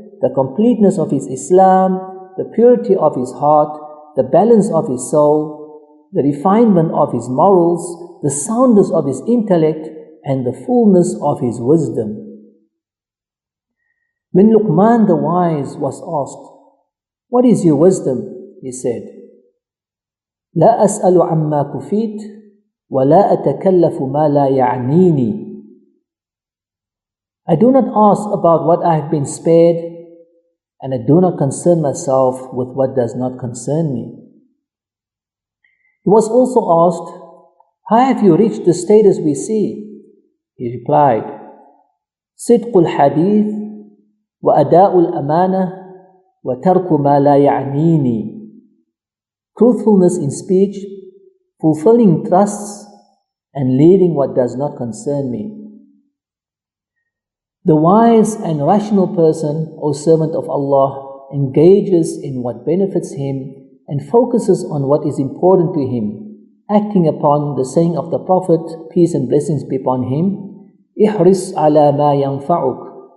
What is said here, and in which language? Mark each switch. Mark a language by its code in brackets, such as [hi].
[en] the completeness of his Islam, the purity of his heart, the balance of his soul, the refinement of his morals, the soundness of his intellect, and the fullness of his wisdom. When Luqman the Wise was asked, What is your wisdom? He said, [ar] لا أسأل عما كفيت ولا أتكلف ما لا يعنيني. [en] I do not ask about what I have been spared, and I do not concern myself with what does not concern me. He was also asked, How have you reached the status we see? He replied, [ar] صدق الحديث وأداء الأمانة وترك ما لا يعنيني. [en] Truthfulness in speech, fulfilling trusts, and leaving what does not concern me. The wise and rational person, O servant of Allah, engages in what benefits him and focuses on what is important to him, acting upon the saying of the Prophet, peace and blessings be upon him, [ar] احرص على ما ينفعك.